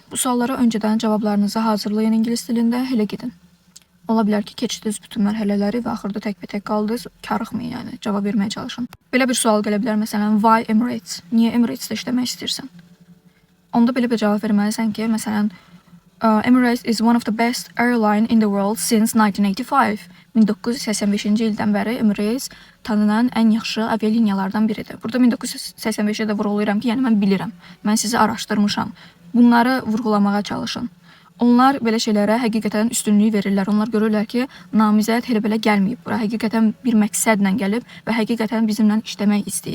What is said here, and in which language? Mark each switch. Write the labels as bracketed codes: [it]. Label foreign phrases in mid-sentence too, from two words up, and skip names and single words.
[az] Bu suallara öncədən cavablarınızı hazırlayın ingilis dilində, elə gedin. Ola bilər ki, keçdiniz bütün mərhələləri və axırda tək qaldınız, karıxmayın, yəni cavab verməyə çalışın. Belə bir sual gələ bilər, məsələn, why Emirates? Niyə Emirates-də işləmək istəyirsən? Onda belə bir cavab verməlisən ki, məsələn, [en] Emirates is one of the best airline in the world since 1985. [az] 1985-ci ildən bəri Emirates tanınan ən yaxşı avialiniyalardan biridir. Burada 1985-ə də vurğulayıram ki, yəni mən bilirəm. Mən sizi araşdırmışam. Bunları vurğulamağa çalışın. Onlar belə şeylərə həqiqətən üstünlük verirlər. Onlar görürlər ki, namizəd elə belə gəlməyib bura. Həqiqətən bir məqsədlə gəlib və həqiqətən bizimlə işləmək istəyir.